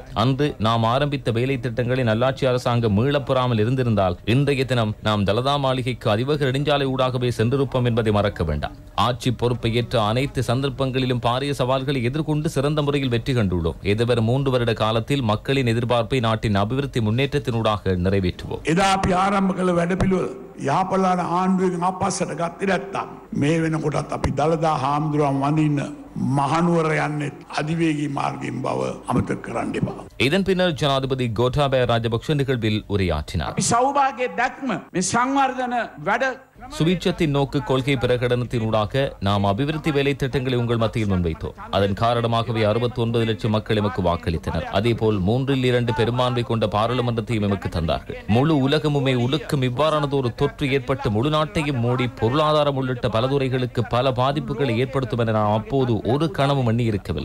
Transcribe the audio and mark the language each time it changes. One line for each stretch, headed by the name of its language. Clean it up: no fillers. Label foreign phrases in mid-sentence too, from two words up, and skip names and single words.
Tamil: அன்று நாம் ஆரம்பித்த வேலை திட்டங்களை நல்லாட்சி அரசாங்கம் மீளப்பெறாமல் இருந்திருந்தால் இன்றைய தினம் நாம் தலதா மாளிகைக்கு அதிவேக நெடுஞ்சாலை ஊடாகவே சென்றிருப்போம் என்பதை மறக்க வேண்டாம். ஆட்சி பொறுப்பை ஏற்ற அனைத்து சந்தர்ப்பங்களிலும் பாரிய சவால்களை எதிர்கொண்டு சிறந்த முறையில் வெற்றி கண்டுள்ளோம். எதிர்வரும் 3 வருட காலத்தில் மக்களின் எதிர்பார்ப்பை நாட்டின் அபிவிருத்தி முன்னேற்றத்தினூடாக நிறைவேற்றுவோம்.
Sinhala: යාපලාන ආණ්ඩුවෙන් අපස්සට ගත්තේ නැත්තම් මේ වෙනකොටත් අපි දළදා හාමුදුරුවන් වඳින්න මහනුවර යන්නේ අධිවේගී මාර්ගයෙන් බව අමතක කරන්න එපා.
Tamil: இதன் பின்னர் ஜனாதிபதி கோட்டாபய ராஜபக்ஷ நிகழ்வில் உரையாற்றினார்.
Sinhala: අපි සෞභාග්‍ය දැක්ම මේ සංවර්ධන වැඩ
Tamil: சுவீட்சத்தின் நோக்கு கொள்கை பிரகடனத்தினூடாக நாம் அபிவிருத்தி வேலை திட்டங்களை உங்கள் மத்தியில் முன்வைத்தோம். அதன் காரணமாகவே 69 லட்சம் மக்கள் எமக்கு வாக்களித்தனர். அதேபோல் 3/2 பெரும்பான்மை கொண்ட பாராளுமன்றத்தையும் எமக்கு தந்தார்கள். முழு உலகமுமே உலுக்கும் இவ்வாறானதொரு தொற்று ஏற்பட்டு முழு நாட்டையும் மூடி பொருளாதாரம் உள்ளிட்ட பல துறைகளுக்கு பல பாதிப்புகளை ஏற்படுத்தும் என நாம் அப்போது ஒரு கனவும் எண்ணி இருக்கவில்லை.